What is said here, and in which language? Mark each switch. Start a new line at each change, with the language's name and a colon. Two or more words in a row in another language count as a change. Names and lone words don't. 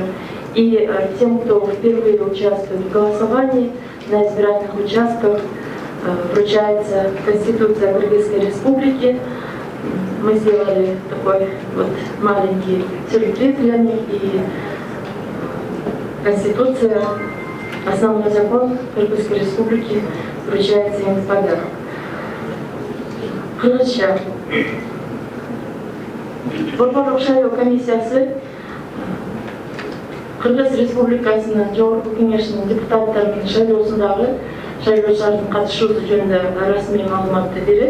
Russian: И тем, кто впервые участвует в голосовании на избирательных участках, вручается Конституция Кыргызской Республики. Мы сделали такой вот маленький сюрприз для них, и Конституция, основной закон Кыргызской Республики, вручается им в подарок.
Kyrgyz: Кыргызча. Борборлук шайлоо комиссиясы Кыргыз Республикасынын Жогорку Кеңешинин депутаттарынын шайлоосундагы шайлоочулардын катышуусу жөнүндө расмий маалыматты берет.